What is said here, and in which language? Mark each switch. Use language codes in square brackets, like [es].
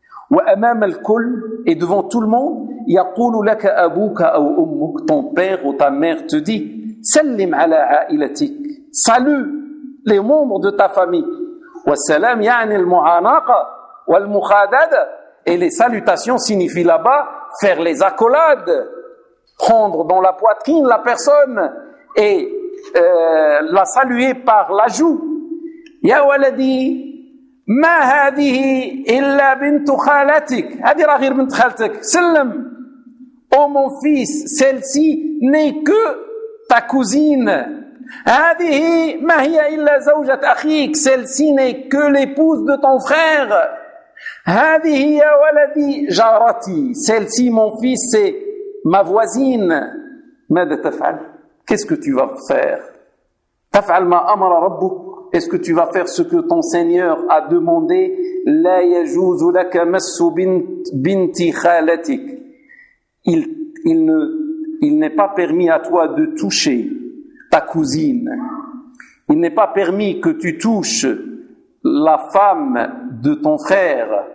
[fr] Et devant tout le monde, [ar] yaqulu laka abuka aw ummuk, [fr] ton père ou ta mère te dit, [ar] sallim ala a'ilatik, [fr] salue les membres de ta famille. [ar] Wassalam ya'ni al-mu'anaqa wal-mukhadada, [fr] et les salutations signifient là-bas faire les accolades, prendre dans la poitrine la personne et la saluer par la joue. [ar] Ya waladi, ما هذه إلا بنت خالتك. هذه راه غير بنت خالتك. سلم. أو [fr] مون فيس. Celle-ci n'est que ta cousine. [ar] هذه ما هي إلا زوجة أخيك. [fr] Celle-ci n'est que l'épouse de ton frère. [ar] هذه يا ولدي جارتي. [fr] Celle-ci, mon fils, c'est ma voisine. [ar] ماذا تفعل؟ [fr] Qu'est-ce que tu vas faire؟ [ar] تفعل ما أمر ربك. [fr] Est-ce que tu vas faire ce que ton Seigneur a demandé? [ar] La yajuzu laka massu binti khalatik. [fr] Il n'est pas permis à toi de toucher ta cousine. Il n'est pas permis que tu touches la femme de ton frère.